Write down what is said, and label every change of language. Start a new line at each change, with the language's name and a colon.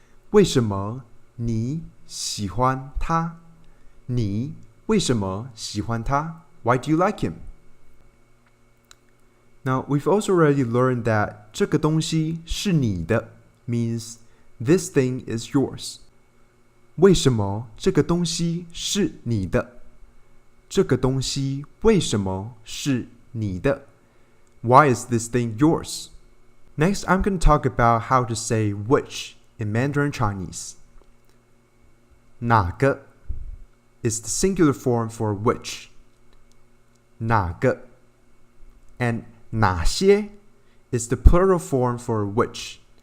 Chinese: 为什么你喜欢他? 你为什么喜欢他?
English: Why do you like him? Now, we've also already learned that
Chinese: 这个东西是你的
English: means this thing is yours.
Chinese: 为什么这个东西是你的?这个东西为什么是你的?
English: Why is this thing yours? Next, I'm going to talk about how to say which in Mandarin Chinese. 哪个 is the singular form for which. 哪个 and 哪些 is the plural form for which.